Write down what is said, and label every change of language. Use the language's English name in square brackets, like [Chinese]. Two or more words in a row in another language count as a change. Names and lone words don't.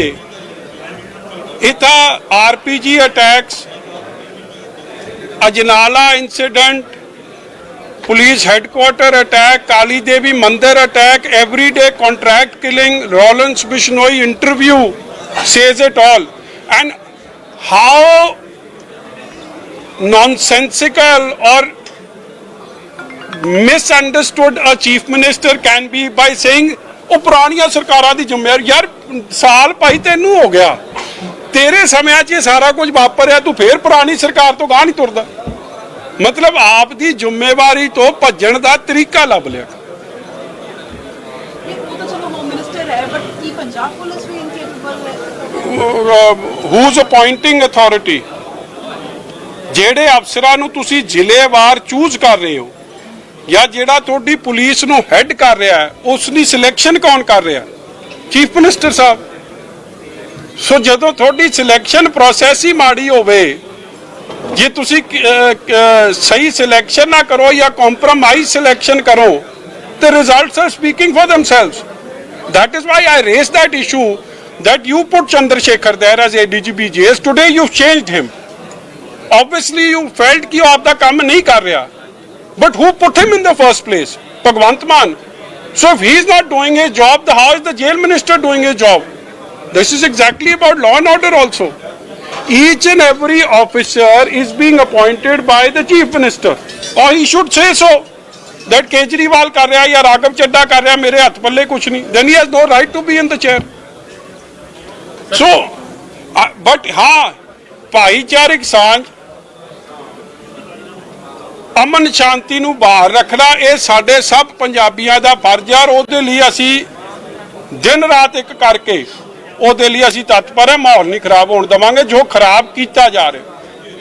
[Punjabi] ਇਹ ਤਾਂ [English] RPG attacks, Ajnala incident, police headquarter attack, Kali Devi mandir attack, everyday contract killing, Lawrence Bishnoi interview says it all. And how nonsensical or misunderstood a chief minister can be by saying [Punjabi] ਉਹ ਪੁਰਾਣੀਆਂ ਸਰਕਾਰਾਂ ਦੀ ਜ਼ਿੰਮੇਵਾਰੀ। ਯਾਰ ਸਾਲ ਭਾਈ ਤੈਨੂੰ ਹੋ ਗਿਆ, ਤੇਰੇ ਸਮਿਆਂ 'ਚ ਇਹ ਸਾਰਾ ਕੁਝ ਵਾਪਰਿਆ, ਤੂੰ ਫੇਰ ਪੁਰਾਣੀ ਸਰਕਾਰ ਤੋਂ ਗਾਹ ਨਹੀਂ ਤੁਰਦਾ। ਮਤਲਬ ਆਪ ਦੀ ਜ਼ਿੰਮੇਵਾਰੀ ਤੋਂ ਭੱਜਣ ਦਾ ਤਰੀਕਾ ਲੱਭ ਲਿਆ। ਉਹ ਤਾਂ ਚਲੋ [English] home minister [Punjabi] ਹੈ, ਬਟ ਕੀ ਪੰਜਾਬ ਪੁਲਿਸ ਵੀ ਇਨਕੈਪੇਬਲ ਹੈ? [English] who's appointing authority? [Punjabi] ਜਿਹੜੇ ਅਫਸਰਾਂ ਨੂੰ ਤੁਸੀਂ ਜ਼ਿਲ੍ਹੇਵਾਰ ਚੂਜ਼ ਕਰ ਰਹੇ ਹੋ, ਜਾਂ ਜਿਹੜਾ ਤੁਹਾਡੀ ਪੁਲਿਸ ਨੂੰ ਹੈਡ ਕਰ ਰਿਹਾ ਹੈ, ਉਸ ਦੀ ਸਿਲੈਕਸ਼ਨ ਕੌਣ ਕਰ ਰਿਹਾ? [English] chief minister [Punjabi] ਸਾਹਿਬ। ਸੋ ਜਦੋਂ ਤੁਹਾਡੀ [English] selection process [Punjabi] ਹੀ ਮਾੜੀ ਹੋਵੇ, ਜੇ ਤੁਸੀਂ ਸਹੀ ਸਿਲੈਕਸ਼ਨ ਨਾ ਕਰੋ ਜਾਂ [English] compromise selection [Punjabi] ਕਰੋ, [English] the results are speaking for themselves. That is why I raised that issue that you put Chandrasekhar there as ADGP JS. Today you've changed him. Obviously you felt [Hindi] कि वो आपका काम नहीं कर रहा, [English] but who put him in the first place? Bhagwant Mann. So if he is not doing his job, then how is the jail minister doing his job? This is exactly about law and order also. Each and every officer is being appointed by the chief minister, or he should say so. That Kejriwal [Hindi] कर रहा है या राघव चड्डा कर रहा है, मेरे हाथ पल्ले कुछ नहीं, [English] then he has no right to be in the chair. So, but [Punjabi] हाँ, ਭਾਈਚਾਰਕ ਸਾਂਝ, ਅਮਨ ਸ਼ਾਂਤੀ ਨੂੰ ਬਾਹਰ ਰੱਖਣਾ, ਇਹ ਸਾਡੇ ਸਭ ਪੰਜਾਬੀਆਂ ਦਾ ਫਰਜ਼ ਹੈ। ਉਹਦੇ ਲਈ ਅਸੀਂ ਦਿਨ ਰਾਤ ਇੱਕ ਕਰਕੇ ਉਹਦੇ ਲਈ ਅਸੀਂ ਤਤਪਰ ਹੈ। ਮਾਹੌਲ ਨਹੀਂ ਖਰਾਬ ਹੋਣ ਦੇਵਾਂਗੇ ਜੋ ਖਰਾਬ ਕੀਤਾ ਜਾ ਰਿਹਾ।